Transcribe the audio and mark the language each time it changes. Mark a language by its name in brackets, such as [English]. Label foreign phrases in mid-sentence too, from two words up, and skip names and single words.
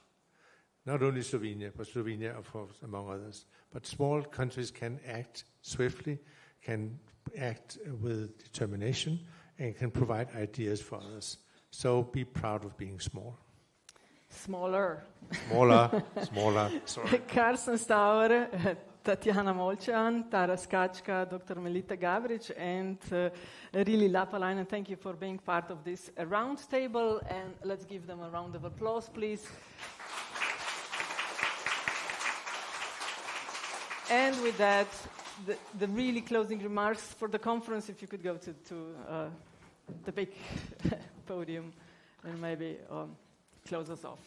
[English] Not only Slovenia, but Slovenia, of course, among others. But small countries can act swiftly, can act with determination and can provide ideas for others. So be proud of being small. Smaller. Smaller. Sorry. Carsten Stauer, Tatjana Molchan, Tara Skachka, Dr. Melita Gavric, and really Lapalainen, thank you for being part of this round table, and let's give them a round of applause, please. And with that, the really closing remarks for the conference, if you could go to the big podium and maybe close us off.